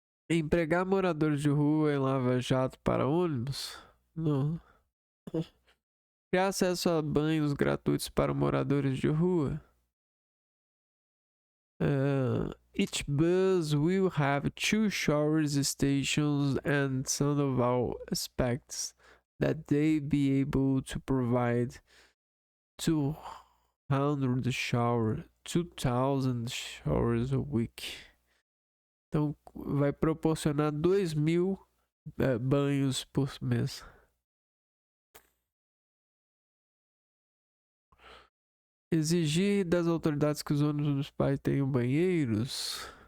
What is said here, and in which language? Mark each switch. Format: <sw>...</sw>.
<pt>Empregar moradores de rua em lava-jato para ônibus? Não. Criar acesso a banhos gratuitos para moradores de rua?</pt> <en>Each bus will have 2 showers stations and Sandoval expects that they be able to provide 2,000 showers a week.</en> <pt>Então vai proporcionar 2.000 banhos por mês. Exigir das autoridades que os ônibus dos pais tenham banheiros.</pt>